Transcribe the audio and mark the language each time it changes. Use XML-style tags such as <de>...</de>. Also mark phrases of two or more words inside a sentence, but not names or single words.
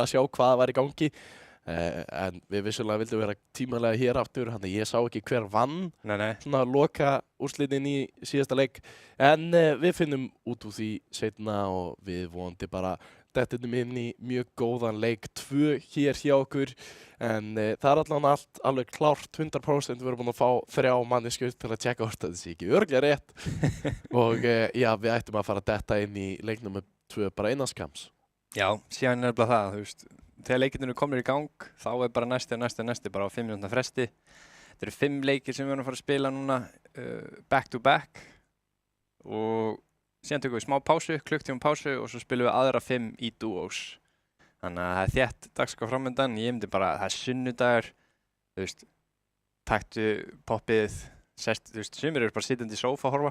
<is>að sjá hvað var í gangi, en við vissulega vildum vera tímalega hér aftur, þannig ég sá ekki hver vann svona loka úrslitin í síðasta leik, en við finnum út úr því seinna og við vonandi bara dettum inn í mjög góðan leik 2 hér hjá okkur, en það er alveg klárt 100%, við erum búin að fá 3 manneskjur til að tjekka hvort þetta sé ekki örugglega rétt og já, við ættum að fara að detta inn í leik nummer 2 bara innan skams. Já, síðan er bara það, þú veist, þegar leikirnir eru komnir í gang, þá er bara næsti bara á 5 mínútna fresti. Þetta eru 5 leikir sem við erum að fara að spila núna</is> <en>back to back</en> <is>og síðan tökum við smá pásu, klukktíma pásu og svo spilum við aðra 5 í duos. Þannig að það er þétt dagskrá framöndan. Ég myndi bara, það er sunnudagur, þú veist, taktu poppið, sest, þú veist, sumir eru bara sittandi í sófa að horfa.</is>